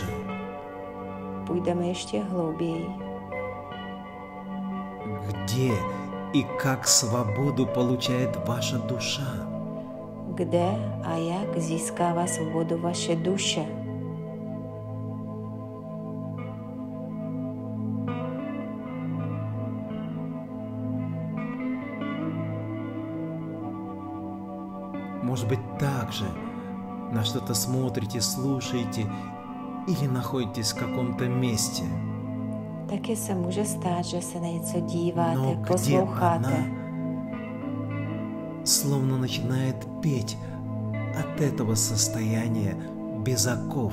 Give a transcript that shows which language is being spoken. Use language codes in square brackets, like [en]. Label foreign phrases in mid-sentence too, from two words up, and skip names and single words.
[cs] Půjdeme ještě hlouběji. [ru] Где и как свободу получает ваша душа? [cs] Kde a jak získává svobodu vaše duše? [ru] Может быть, так же на что-то смотрите, слушаете или находитесь в каком-то месте. [cs] Taky se může stát, že se na něco díváte, [ru] Но где [cs] posloucháte. [ru] она словно начинает петь от этого состояния без оков.